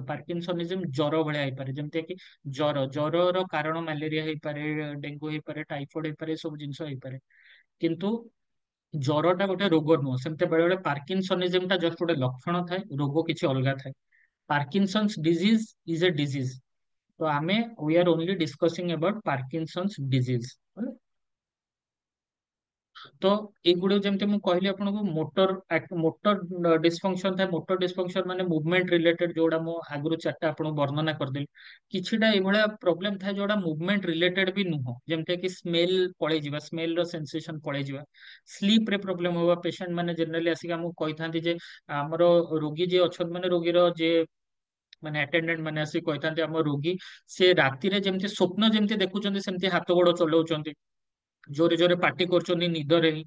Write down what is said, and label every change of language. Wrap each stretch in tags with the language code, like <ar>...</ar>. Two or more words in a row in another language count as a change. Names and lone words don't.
<or>ପାର୍କିନସନିଜିମ ଜ୍ୱର ଭଳିଆ ହେଇପାରେ, ଯେମିତି କି ଜ୍ୱରର କାରଣ ମ୍ୟାଲେରିଆ ହେଇପାରେ, ଡେଙ୍ଗୁ ହେଇପାରେ, ଟାଇଫଏଡ ହେଇପାରେ, ଏ ସବୁ ଜିନିଷ ହେଇପାରେ। କିନ୍ତୁ ଜ୍ୱରଟା ଗୋଟେ ରୋଗ ନୁହଁ। ସେମିତି ବେଳେ ବେଳେ ପାର୍କିନସନିଜିମ ଟା ଜଷ୍ଟ ଗୋଟେ ଲକ୍ଷଣ ଥାଏ, ରୋଗ କିଛି ଅଲଗା ଥାଏ।</or> <en>Parkinson's disease is a disease.</en> <or>ତ ଆମେ</or> <en>we are only discussing about Parkinson's disease.</en> <or>तो ଏଗୁଡିକ ଯେମିତି ମୁଁ କହିଲି ଆପଣଙ୍କୁ</or> <en>motor dysfunction</en> <or>ଥାଏ।</or> <en>motor dysfunction</en> <or>ମାନେ</or> <en>movement related,</en> <or>ଯୋଉଟା ମୁଁ ଆଗରୁ 4ଟା ଆପଣଙ୍କୁ ବର୍ଣ୍ଣନା କରିଦେଲି। କିଛିଟା ଏଇଭଳିଆ ପ୍ରୋବ୍ଲେମ ଥାଏ ଯୋଉଟା</or> <en>movement related</en> <or>ବି ନୁହଁ, ଯେମିତି କି ସ୍ମେଲ ପଳେଇଯିବା, ସ୍ମେଲ ର ସେନ୍ସେସନ ପଳେଇଯିବା। ସ୍ଲିପ ରେ ପ୍ରୋବ୍ଲେମ ହବା, ପେସେଣ୍ଟ ମାନେ ଜେନେରାଲି ଆସିକି ଆମକୁ କହିଥାନ୍ତି ଯେ ଆମର ରୋଗୀ ଯିଏ ଅଛନ୍ତି, ମାନେ ରୋଗୀର ଯିଏ ମାନେ ଆଟେଣ୍ଡାଣ୍ଟ ମାନେ ଆସିକି କହିଥାନ୍ତି ଆମ ରୋଗୀ ସେ ରାତିରେ ଯେମିତି ସ୍ୱପ୍ନ ଯେମିତି ଦେଖୁଛନ୍ତି ସେମିତି ହାତ ଗୋଡ ଚଲଉଛନ୍ତି, ଜୋରେ ଜୋରେ ପାଟି କରୁଛନ୍ତି ନିଦରେ ହିଁ।</or>